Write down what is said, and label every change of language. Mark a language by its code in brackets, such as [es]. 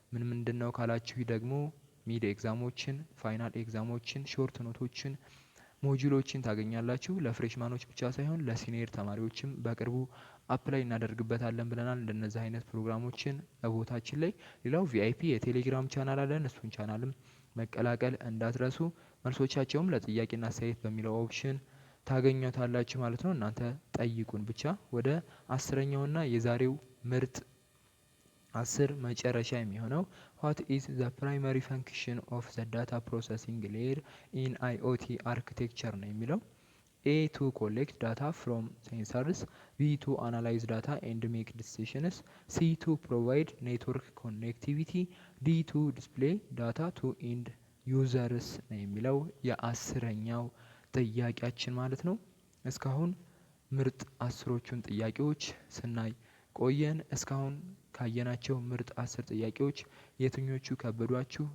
[am] ምንድነው ካላችሁ ደግሞ ሚድ ኤግዛሞችን፣ ፋይናል ኤግዛሞችን፣ ሾርት ኖቶችን፣ ሞጁሎችን ታገኛላችሁ። ለፍሬሽማኖች ብቻ ሳይሆን ለሲኒየር ተማሪዎችም በቅርቡ አፕላይ እናደርግበታለን ብለናል። እንደነዚህ አይነት ፕሮግራሞችን ቦታችን ላይ። ሌላው ቪአይፒ የቴሌግራም ቻናል አለን። እሱን ቻናልም መቀላቀል እንዳትረሱ። መልሶቻቸውም ለጥያቄና አስተያየት በሚለው ኦፕሽን ታገኙታላችሁ ማለት ነው። እናንተ ጠይቁን ብቻ። ወደ 10ኛውና የዛሬው ምርጥ 10 መጨረሻ የሚሆነው [en] what is the primary function of the data processing layer in IoT architecture [am] ነው የሚለው። [en] A to collect data from sensors. B to analyze data and make decisions. C to provide network connectivity. D to display data to end users [am] ነው የሚለው የ10ኛው ጥያቄያችን ማለት ነው። እስካሁን ምርጥ 10ዎቹን ጥያቄዎች ስናይ ቆየን። እስካሁን ካየናቸው ምርጥ 10 ጥያቄዎች የትኞቹ ከበዷችሁ?